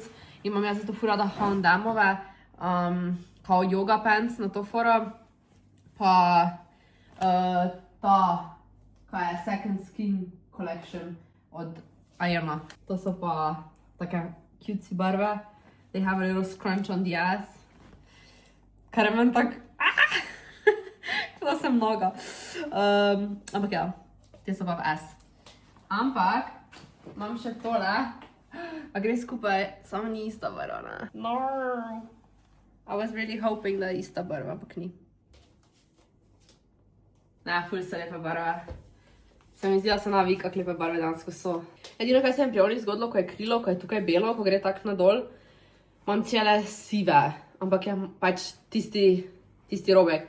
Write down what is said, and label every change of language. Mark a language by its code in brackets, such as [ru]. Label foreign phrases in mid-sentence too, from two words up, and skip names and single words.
[sl] Imam jaz zato ful rada H&M-ove, kao [en] yoga pants [sl] na to foro. Pa ta, kaj je, Second Skin Collection od Iona. To so pa take cutesy barve. [en] They have a little scrunch on the ass. [sl] Kar je meni tak, da sem mnoga. Ampak ja, te so pa v S. Ampak, imam še tole, pa gre skupaj, samo ni ista barva, ne? [en] No. I was really hoping, [sl] da je ista barva, ampak ni. Ne, ful so lepe barve. Se mi zdi, da se navik, kak lepe barve dansko so. Edino, kaj se mi pri onih zgodilo, ko je krilo, ko je tukaj belo, ko gre tak nadol, imam cele sive. Ampak je pač tisti robek.